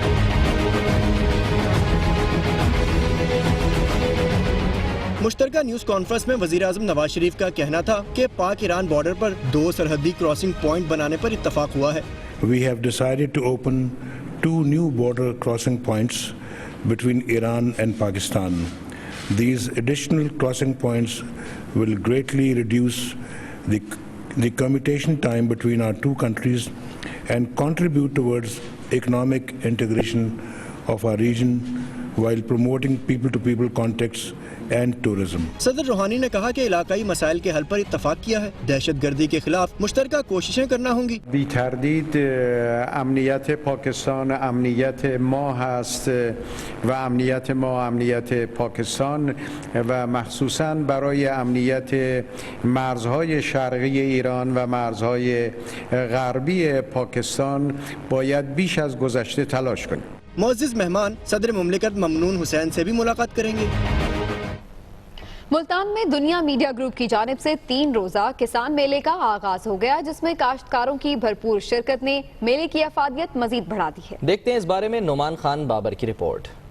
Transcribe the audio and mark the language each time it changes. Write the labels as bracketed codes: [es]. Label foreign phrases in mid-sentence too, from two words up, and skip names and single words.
[ur] मुश्तरका [en] news conference [ur] میں وزیر اعظم نواز شریف کا کہنا تھا کہ پاک ایران بارڈر پر 2 سرحدی [en] crossing point [ur] بنانے پر اتفاق ہوا ہے. [en] We have decided to open 2 new border crossing points between Iran and Pakistan. These additional crossing points will greatly reduce the commutation time between our 2 countries and contribute towards economic integration of our region while promoting people-to-people contacts and tourism. [ur] صدر روحانی نے کہا کہ علاقائی مسائل کے حل پر اتفاق کیا ہے. دہشت گردی کے خلاف مشترکہ کوششیں کرنا ہوں گی. [fa] बी तردید امنیت پاکستان امنیت ما هست و امنیت ما امنیت پاکستان و مخصوصاً برای امنیت مرزهای شرقی ایران و مرزهای غربی پاکستان باید بیش از گذشته تلاش کنیم. [ur] معزز مہمان صدر مملکت ممنون حسین سے بھی ملاقات کریں گے. ملتان میں دنیا میڈیا گروپ کی جانب سے 3 روزہ کسان میلے کا آغاز ہو گیا، جس میں کاشتکاروں کی بھرپور شرکت نے میلے کی افادیت مزید بڑھا دی ہے. دیکھتے ہیں اس بارے میں نعمان خان بابر کی رپورٹ.